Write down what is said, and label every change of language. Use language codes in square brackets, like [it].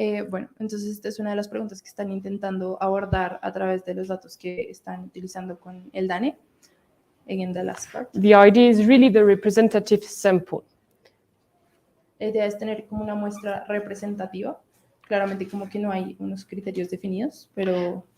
[es] Bueno, entonces esta es una de las preguntas que están intentando abordar a través de los datos que están utilizando con el DANE en [en] the last part. The idea is really the representative sample. [es] La idea es tener como una muestra representativa. Claramente como que no hay unos criterios definidos, pero...